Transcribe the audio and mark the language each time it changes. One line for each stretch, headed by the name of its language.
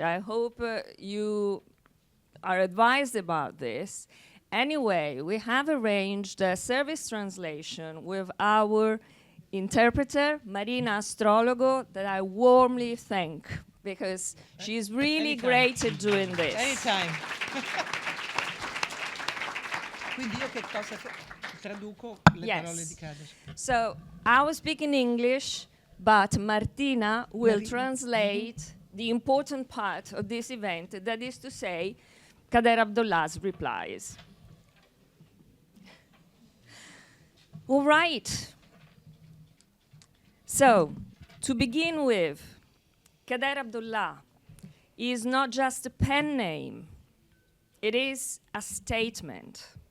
English: I hope you are advised about this. Anyway, we have arranged a service translation with our interpreter, Marina Astrologo, that I warmly thank because she's really great at doing this. Anytime.
Italian: Quindi io che cosa traduco le parole di Kades?
English: So I will speak in English, but Martina will translate the important part of this event, that is to say, Kader Abdullah's replies. All right. So, to begin with, Kader Abdullah is not just a pen name, it is a statement.